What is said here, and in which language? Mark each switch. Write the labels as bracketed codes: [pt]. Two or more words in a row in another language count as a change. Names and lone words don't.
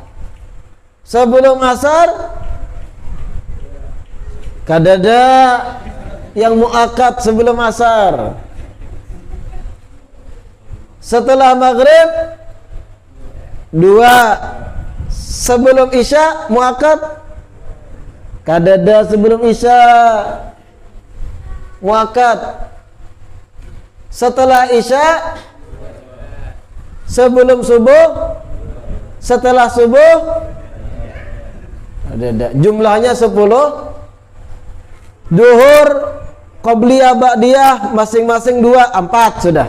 [bjn] Sebelum asar kadada yang muakkad sebelum asar. [id] Setelah maghrib 2. [bjn] Sebelum isya muakkad kadada sebelum isya muakkad. [id] Setelah isya, sebelum subuh, setelah subuh ada jumlahnya 10. Duhur, qobliyah, ba'diyah masing-masing 2, 4 sudah.